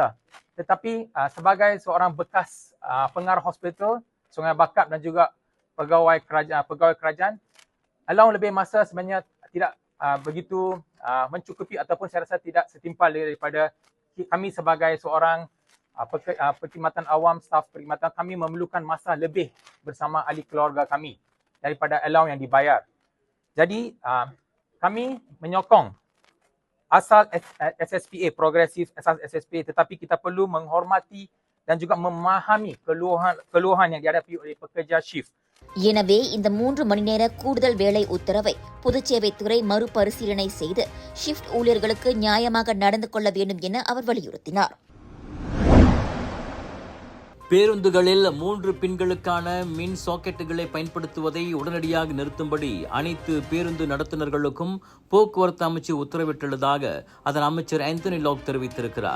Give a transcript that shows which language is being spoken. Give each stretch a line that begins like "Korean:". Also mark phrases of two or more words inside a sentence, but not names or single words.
Malay: Tetapi sebagai seorang bekas pengarah hospital, Sungai Bakap dan juga pegawai kerajaan, allowance lebih masa sebenarnya tidak begitu mencukupi ataupun saya rasa tidak setimpal daripada kami sebagai seorang perkhidmatan awam, staf perkhidmatan kami memerlukan masa lebih bersama ahli keluarga kami daripada allowance yang dibayar. Jadi kami menyokong asal SSPA, progresif asas SSPA, tetapi kita perlu menghormati dan juga memahami keluhan yang dihadapi oleh pekerja shift.
Tamil: எனவே இந்த 3 மணி நேர கூடுதல் வேலை உத்தரவை பொதுச்சேவைத்துறை மறுபரிசீலனை செய்து ஷிப்ட் ஊழியர்களுக்கு நியாயமாக நடந்து கொள்ள வேண்டும் என அவர் வலியுறுத்தினார். பேருந்துகளில் 3 பின்களுக்கான மின் சாக்கெட்டுகளை பயன்படுத்துவதை உடனடியாக நிறுத்தும்படி அனைத்து பேருந்து நடத்துனர்களுக்கும் போக்குவரத்து அமைச்சு உத்தரவிட்டுள்ளதாக அதன் அமைச்சர் ஆந்தனி லாக் தெரிவித்திருக்கிறார்.